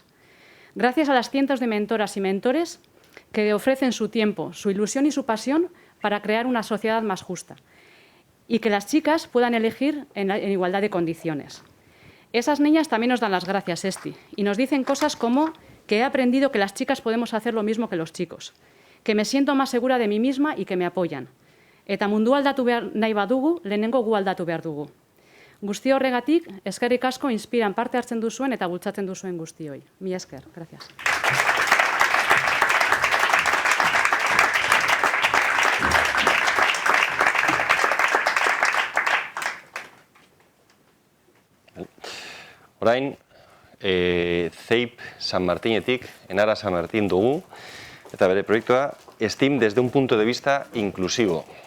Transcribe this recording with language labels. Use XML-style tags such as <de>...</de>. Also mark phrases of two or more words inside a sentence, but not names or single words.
<es>Gracias a las cientos de mentoras y mentores que ofrecen su tiempo, su ilusión y su pasión para crear una sociedad más justa. Y que las chicas puedan elegir en igualdad de condiciones. Esas niñas también nos dan las gracias, Esti, y nos dicen cosas como que he aprendido que las chicas podemos hacer lo mismo que los chicos, que me siento más segura de mí misma y que me apoyan.</es> <eu>Eta mundu aldatu nahi badugu, lehenengo gu aldatu behar dugu. Guzti horregatik, eskerrik asko Inspiran parte hartzen duzuen eta bultzatzen duzuen guztioi. Mila esker, gracias. Orain, CEIP San Martinetik, Enara San Martín dugu, eta bere proiektua STEAM desde un punto de vista inclusivo.</eu>